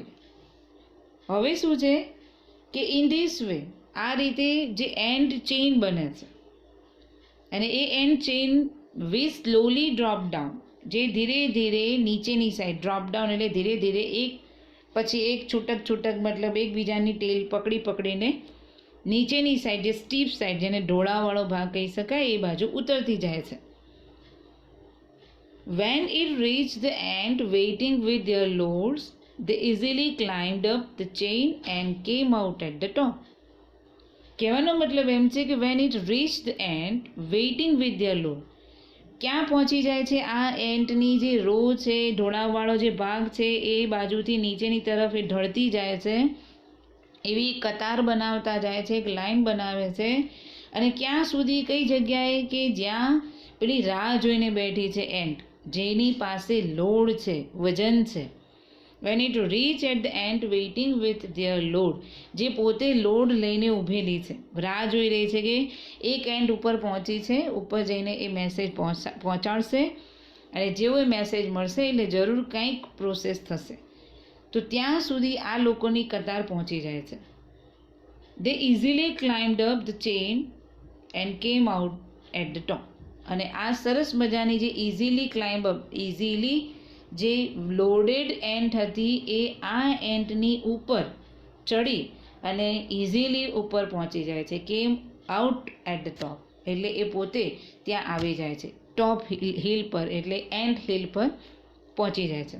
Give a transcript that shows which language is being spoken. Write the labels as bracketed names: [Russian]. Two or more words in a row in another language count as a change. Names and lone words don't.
[Gujarati] હવે શું છે કે [English] in this way, [Gujarati] આ રીતે જે [English] ant chain [Gujarati] બને છે, અને એ [English] ant chain we slowly drop down, [Gujarati] જે ધીરે ધીરે નીચેની [English] side drop down, [Gujarati] એટલે ધીરે ધીરે એક પછી એક છૂટક છૂટક, મતલબ એકબીજાની ટેલ પકડીને નીચેની સાઈડ, જે [English] steep side, [Gujarati] જેને ઢોળાવાળો ભાગ કહી શકાય, એ બાજુ ઉતરતી જાય છે. [English] When it reached the ant waiting with their loads, they easily climbed up the chain and came out at the top. [Gujarati] કહેવાનો મતલબ એમ છે કે [English] when it reached the ant waiting with their load, [Gujarati] ક્યાં પહોંચી જાય છે? આ એન્ટની જે રો છે, ઢોળાવવાળો જે ભાગ છે, એ બાજુથી નીચેની તરફ એ ઢળતી જાય છે, એવી કતાર બનાવતા જાય છે, એક લાઈન બનાવે છે. અને ક્યાં સુધી, કઈ જગ્યાએ? કે જ્યાં પેલી રાહ જોઈને બેઠી છે એન્ટ, જેની પાસે લોડ છે, વજન છે. [English] When it reach at the ant waiting with their load, [Gujarati] જે પોતે લોડ લઈને ઊભેલી છે, રાહ જોઈ રહી છે કે એક એન્ટ ઉપર પહોંચી છે, ઉપર જઈને એ મેસેજ પહોંચાડશે, અને જેવો એ મેસેજ મળશે એટલે જરૂર કંઈક પ્રોસેસ થશે. તો ત્યાં સુધી આ લોકોની કતાર પહોંચી જાય છે. [English] They easily climbed up the chain and came out at the top. [Gujarati] અને આ સરસ મજાની જે [English] easily climb up, [Gujarati] ઇઝીલી જે [English] loaded ant [Gujarati] હતી એ આ એન્ટની ઉપર ચડી અને ઇઝીલી ઉપર પહોંચી જાય છે. [English] came out at the top, [Gujarati] એટલે એ પોતે ત્યાં આવી જાય છે [English] top hill [Gujarati] પર, એટલે [English] ant hill [Gujarati] પર પહોંચી જાય છે.